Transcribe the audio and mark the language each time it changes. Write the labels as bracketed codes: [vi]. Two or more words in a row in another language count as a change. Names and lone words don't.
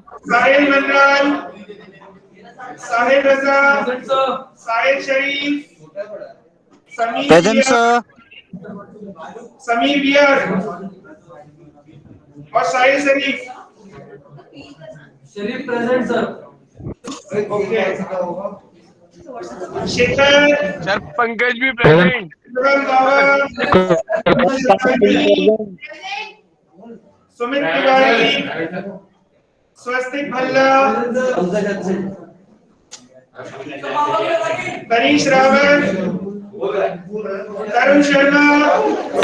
[en] Sahil Mandral, Sahil Raza, Present, sir. Sahil Sharif, Sameer Present, Via, sir. Sameer Via, और Sahil Sharif. Sharif present, sir. Okay. Shekhar, Sir, Pankaj भी present. Shubham Bawa, Sumit Tiwari, Swastik Bhalla, Tanish Rawat, Tarun Sharma,